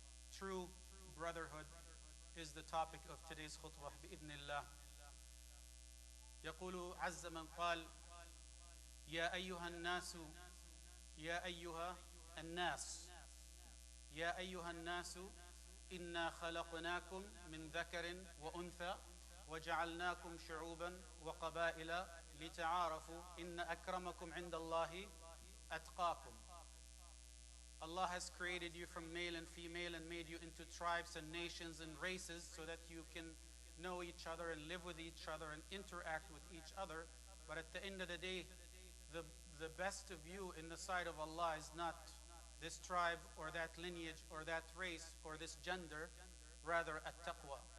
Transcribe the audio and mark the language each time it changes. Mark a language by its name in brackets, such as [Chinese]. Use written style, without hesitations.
[English] True brotherhood is the topic of today's khutbah [Arabic] بإذن الله. يقول عز من قال: يا أيها الناس يا أيها الناس يا أيها الناس إنا خلقناكم من ذكر وأنثى وجعلناكم شعوبا وقبائل لتعارفوا إن أكرمكم عند الله أتقاكم. [English] Allah has created you from male and female and made you into tribes and nations and races so that you can know each other and live with each other and interact with each other. But at the end of the day, the best of you in the sight of Allah is not this tribe or that lineage or that race or this gender, rather at-taqwa.